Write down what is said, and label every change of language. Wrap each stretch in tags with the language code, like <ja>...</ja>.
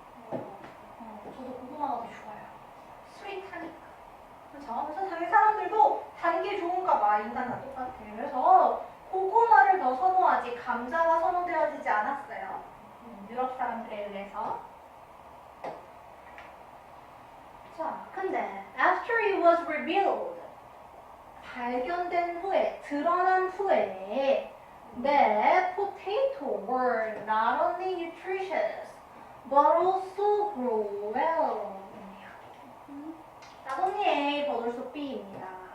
<ko>저도 고구마가 더 좋아요. 스윗하니까. 그렇죠? 그래서 당연히 사람들도 단 게 좋은가 봐. 인간과 똑같아. 그래서 고구마를 더 선호하지 감자가 선호되어지지 않았어요. 유럽 사람들에 의해서.</ko> <en>자, 근데 after it was revealed</en> <ko>발견된 후에, 드러난 후에</ko> <en>that potato were not only nutritious but also grow well. 따봉니의 버들소 B입니다.</en>